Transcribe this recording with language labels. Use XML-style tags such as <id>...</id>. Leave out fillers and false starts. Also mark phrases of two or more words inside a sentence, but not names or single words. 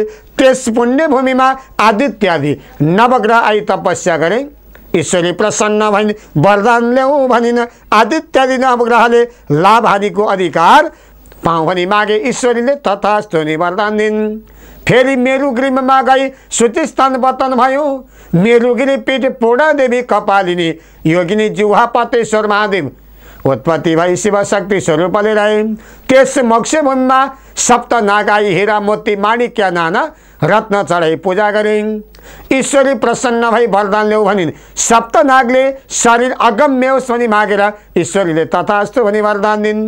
<ne>त्यस पुण्यभूमिमा आदित्यादि नवग्रह आई तपस्या गरे। ईश्वरी प्रसन्न भइन् वरदान ल्याऊ भनिन्। आदित्यादि नवग्रहले लाभ हानिको अधिकार पाऊँ भनी मागे। ईश्वरीले तथास्तु भनी वरदान दिन्। फेरि मेरुगिरीमा गई सूचिस्थान पतन भयो। मेरुगिरी पीठ पूर्णादेवी कपालिनी योगिनी जिह्वापतेश्वर महादेव उत्पत्ति भई शिव शक्ति स्वरूपले रहे। त्यस मोक्षभूमिमा सप्त नागाई हीरा मोती माणिक्य नाना रत्न चढाई पूजा गरे। ईश्वरी प्रसन्न भई वरदान ल्याऊ भनिन्। सप्त नागले शरीर अगम्य होस् भनी मागेर ईश्वरीले तथास्तु भनी वरदान दिन्।</ne>